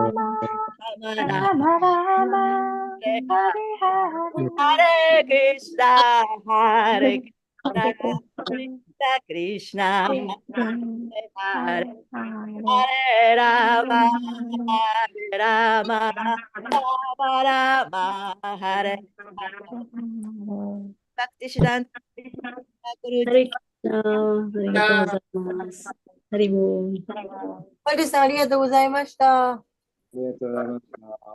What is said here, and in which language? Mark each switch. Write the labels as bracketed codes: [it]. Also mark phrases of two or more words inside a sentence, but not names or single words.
[sa] Hare Krishna, Hare Krishna, Krishna, Hare Hare Rama, Hare Rama, Rama Rama, Hare Bhakti Siddhanta Guruji. [ja] ありがとうございます。ハリボー。マリさん、ありがとうございました。ありがとうございました。